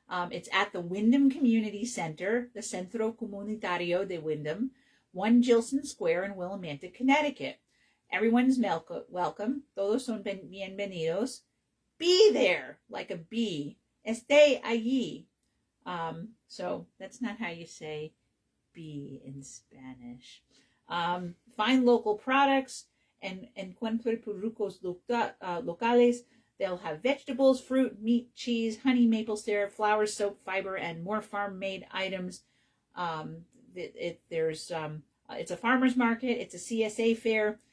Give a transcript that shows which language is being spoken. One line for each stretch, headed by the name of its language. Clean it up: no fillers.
English: It's at the Wyndham Community Center, the Centro Comunitario de Wyndham, 1 Gilson Square in Willimantic, Connecticut. Everyone's welcome.
Spanish: Todos son bienvenidos.
English: Be there, like a bee.
Spanish: Esté allí.
English: So that's not how you say bee in Spanish. Find local products and
Spanish: encuentre productos locales.
English: They'll have vegetables, fruit, meat, cheese, honey, maple syrup, flour, soap, fiber, and more farm-made items. It's a farmer's market. It's a CSA fair.